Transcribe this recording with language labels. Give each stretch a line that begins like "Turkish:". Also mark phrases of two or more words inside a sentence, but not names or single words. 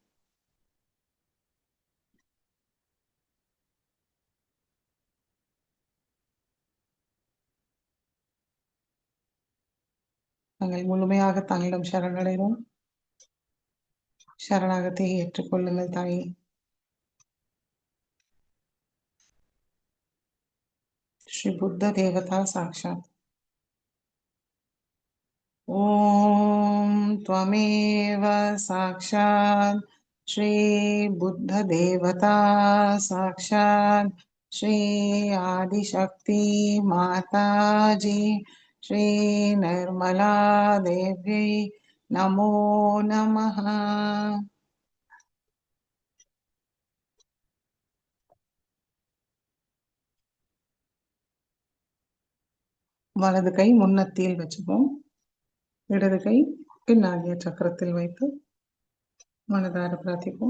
Tamil: நாங்கள் முழுமையாக தாங்களிடம் சரணடைவோம். சரணாகத்தை ஏற்றுக்கொள்ளுங்கள் தாயே.
Sanskrit: श्री बुद्ध देवता साक्षात् ॐ त्वमेव साक्षात् श्री बुद्ध देवता साक्षात् श्री आदिशक्ति माताजी श्री निर्मला देव्यै नमो नमः.
Tamil: வலது கை முன்னத்தியில் வச்சுப்போம். இடது கை பின்னாகிய சக்கரத்தில் வைத்து மனதார பிரார்த்திப்போம்.